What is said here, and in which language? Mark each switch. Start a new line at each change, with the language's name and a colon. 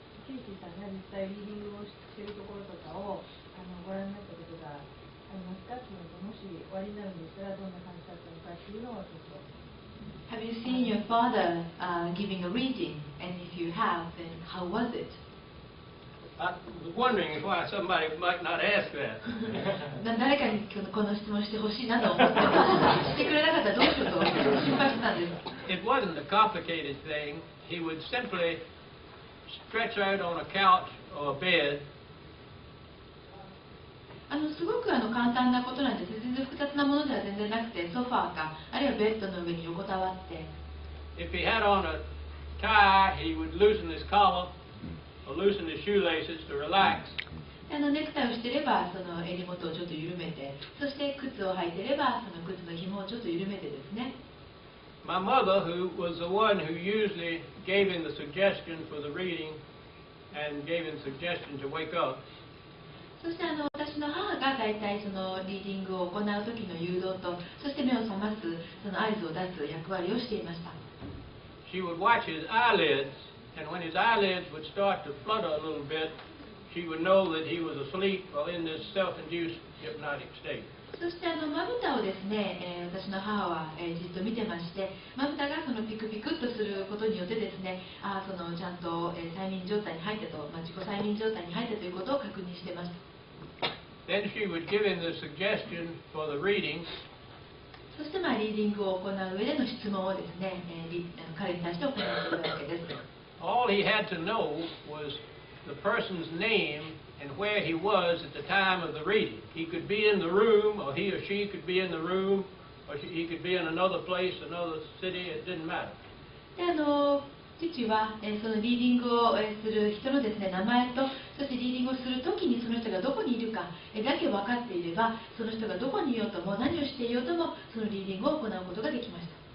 Japanese: ケイシーさんが実際リーディングをしているところとかをご覧になったことがありますかっていうのと、もしおありになるんでしたらどんな感じだったのかっていうのをちょっと。
English: Have you seen your father giving a reading? And if you have, then how was it? I was wondering why somebody might not ask that.
Japanese: 誰かにこの質問してほしいなと思ってました。してくれなかったらどうしようと心配してたんです。
English: It wasn't a complicated thing. He would simply stretch out on a couch or a bed.
Japanese: すごく簡単なことなんです。全然複雑なものでは全然なくて、ソファーかあるいはベッドの上に横たわって。
English: If he had on a tie, he would loosen his collar or loosen his shoelaces to relax.
Japanese: ネクタイをしていればその襟元をちょっと緩めて、そして靴を履いていればその靴の紐をちょっと緩めてですね。
English: My mother, who was the one who usually gave him the suggestion for the reading and gave him suggestion to wake up.
Japanese: そして私の母が大体そのリーディングを行う時の誘導と、そして目を覚ますその合図を出す役割をしていました。
English: She would watch his eyelids, and when his eyelids would start to flutter a little bit, she would know that he was asleep or in this self-induced hypnotic state.
Japanese: そしてまぶたをですね、私の母は、じっと見てまして、まぶたがそのピクピクっとすることによってですね、そのちゃんと、催眠状態に入ったと、自己催眠状態に入ったということを確認していました。
English: Then she would give him the suggestion for the reading.
Japanese: そしてリーディングを行う上での質問をですね、彼に対して行っているわけです。
English: All he had to know was the person's name and where he was at the time of the reading. He could be in the room, or he or she could be in the room, or he could be in another place, another city. It didn't matter.
Japanese: で父は、そのリーディングを、する人のですね、名前と、そしてリーディングをするときにその人がどこにいるか、だけ分かっていれば、その人がどこにいようとも何をしていようともそのリーディングを行うことができました。